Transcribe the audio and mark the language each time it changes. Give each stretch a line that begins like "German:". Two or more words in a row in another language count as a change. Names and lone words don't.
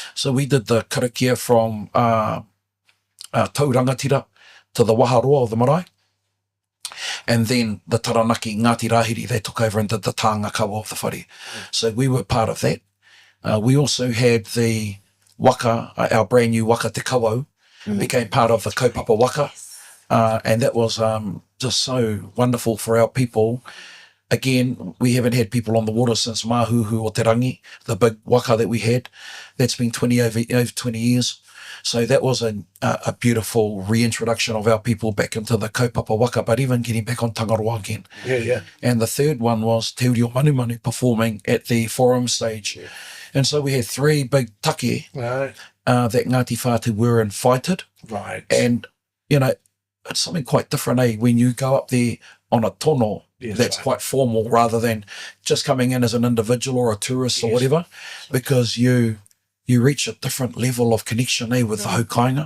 English: So we did the karakia from Taurangatira to the Waharoa of the marae. And then the Taranaki Ngāti Rahiri, they took over and did the ngākau of the whare. So we were part of that. We also had the waka, our brand new waka Te Kawau, became part of the
Māori: kaupapa waka.
English: And that was just so wonderful for our people. Again, we haven't had people on the water since Mahuhu o Te Rangi, the big waka that we had. That's been over 20 years. So that was a beautiful reintroduction of our people back into the
Māori: kaupapa waka,
English: but even getting back on Tangaroa again. Yeah. And the third one was Te Uri o Manu Manu performing at the forum stage. Yeah. And so we had 3 big take that Ngāti Whātua were invited. Right. And, it's something quite different, eh? When you go up there on a tono, that's quite formal rather than just coming in as an individual or a tourist or whatever, because you reach a different level of connection, with the haukainga.